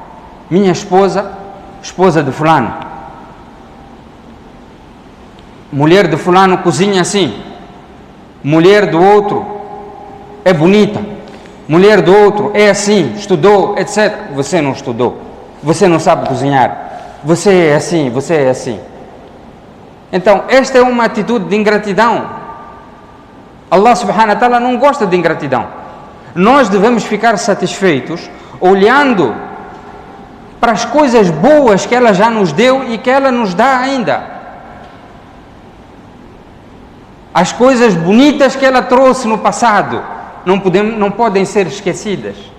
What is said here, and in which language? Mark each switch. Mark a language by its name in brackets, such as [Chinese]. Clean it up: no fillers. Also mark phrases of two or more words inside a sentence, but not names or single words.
[Portuguese] Minha esposa de fulano, mulher de fulano cozinha assim, mulher do outro é bonita, mulher do outro é assim, estudou, etc. Você não estudou, você não sabe cozinhar, você é assim, você é assim. Então, esta é uma atitude de ingratidão. Allah [Arabic] سبحانه وتعالى [Portuguese] não gosta de ingratidão. Nós devemos ficar satisfeitos olhando para as coisas boas que ela já nos deu e que ela nos dá ainda. As coisas bonitas que ela trouxe no passado não podem ser esquecidas.